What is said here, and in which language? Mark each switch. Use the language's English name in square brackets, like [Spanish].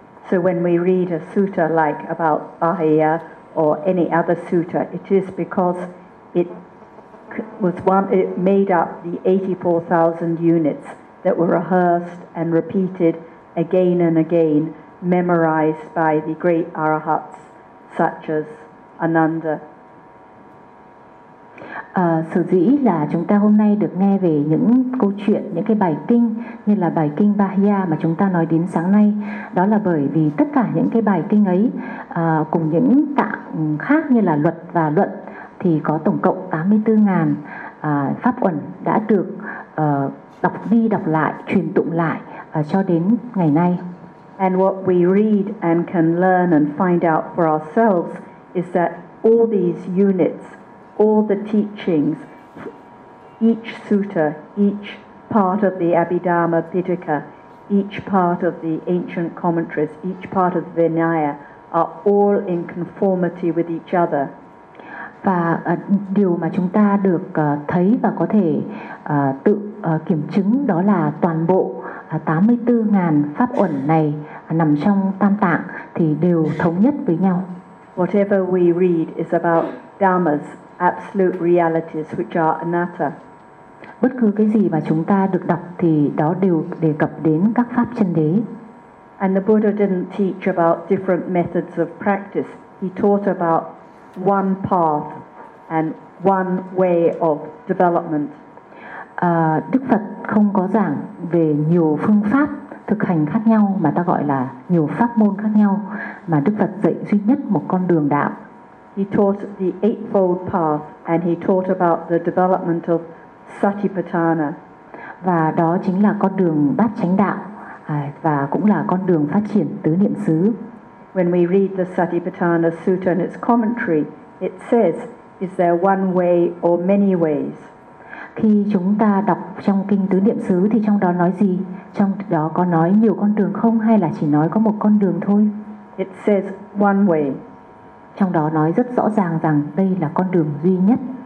[English] So when we read a sutta like about Bahaya or any other sutta, it is because it was one, it made up the 84,000 units that were rehearsed and repeated again and again, memorized by the great arahats such as Ananda. [Vietnamese] Sở dĩ là chúng ta hôm nay được nghe về những câu chuyện, những cái bài kinh như là bài kinh Bahya mà chúng ta nói đến sáng nay, đó là bởi vì tất cả những cái bài kinh ấy cùng những tạng khác như là luật và luận thì có tổng cộng 84.000 pháp uẩn đã được đọc đi đọc lại, truyền tụng lại cho đến ngày nay. [English] And what we read and can learn and find out for ourselves is that all these units, all the teachings, each sutta, each part of the Abhidhamma Pitaka, each part of the ancient commentaries, each part of Vinaya are all in conformity with each other. [Vietnamese] Và điều mà chúng ta được thấy và có thể tự kiểm chứng đó là toàn bộ 84.000 pháp uẩn này nằm trong tam tạng thì đều thống nhất với nhau. [English] Whatever we read is about dhammas, absolute realities which are anatta. [Vietnamese] Bất cứ cái gì mà chúng ta được đọc thì đó đều đề cập đến các pháp chân đế. [English] And the Buddha didn't teach about different methods of practice. He taught about one path and one way of development. [Vietnamese] Đức Phật không có giảng về nhiều phương pháp thực hành khác nhau mà ta gọi là nhiều pháp môn khác nhau, mà Đức Phật dạy duy nhất một con đường đạo. [English] He taught the eightfold path and he taught about the development of Satipatthana. [Vietnamese] Và đó chính là con đường bát chánh đạo và cũng là con đường phát triển tứ niệm xứ. [English] When we read the Satipatthana Sutta and its commentary, it says, is there one way or many ways? [Vietnamese] Khi chúng ta đọc trong kinh tứ niệm xứ thì trong đó nói gì? Trong đó có nói nhiều con đường không hay là chỉ nói có một con đường thôi? [English] It says one way. [Vietnamese] Trong đó nói rất rõ ràng rằng đây là con đường duy nhất.